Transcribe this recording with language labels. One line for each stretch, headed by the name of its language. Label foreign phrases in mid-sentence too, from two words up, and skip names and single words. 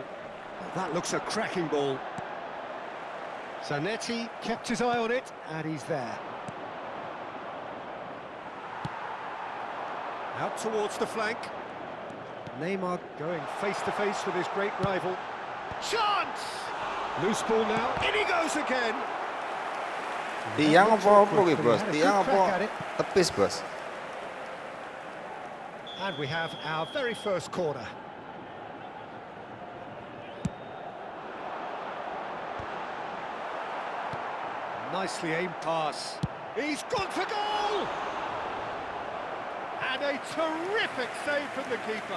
English: Oh, that looks a cracking ball. Zanetti kept his eye on it, and he's there. Out towards the flank. Neymar going face-to-face with his great rival. Chance! Loose ball now, in he goes again!
Indonesian: Tiang apa Bos? Tiang apa tepis, Bos?
English: And we have our very first corner. Nicely aimed pass. He's gone for goal! And a terrific save from the keeper.